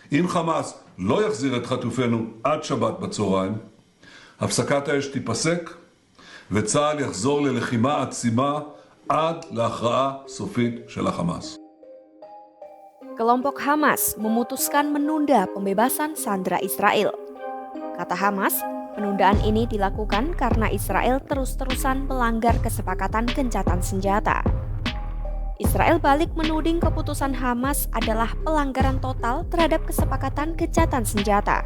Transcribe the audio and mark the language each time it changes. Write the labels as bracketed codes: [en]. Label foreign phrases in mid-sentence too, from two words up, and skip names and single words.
[he] אם חמאס לא יחזיר את חטופינו עד שבת בצהריים, הפסקת האש תיפסק וצה"ל יחזור ללחימה עצימה עד להכרעה סופית של החמאס. [id] Kelompok Hamas memutuskan menunda pembebasan sandera Israel. Kata Hamas, penundaan ini dilakukan karena Israel terus-terusan melanggar kesepakatan gencatan senjata. Israel balik menuding keputusan Hamas adalah pelanggaran total terhadap kesepakatan gencatan senjata.